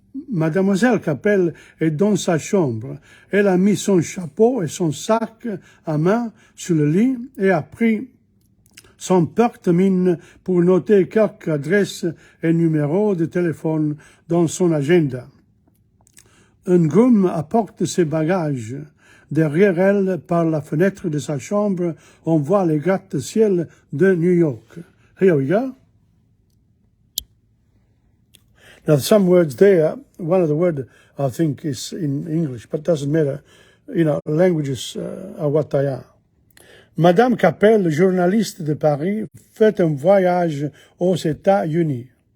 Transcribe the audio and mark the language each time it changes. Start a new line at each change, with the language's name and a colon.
French: Mademoiselle Capel est dans sa chambre. Elle a mis son chapeau et son sac à main sur le lit et a pris son porte-mine pour noter quelques adresses et numéros de téléphone dans son agenda. Un groom apporte ses bagages. Derrière elle, par la fenêtre de sa chambre, on voit les gratte-ciel de New York.
English: Here we go. Now, some words there, one of the words I think is in English, but it doesn't matter. Languages are what they are.
French: Madame Capel, journaliste de Paris, fait un voyage aux États-Unis.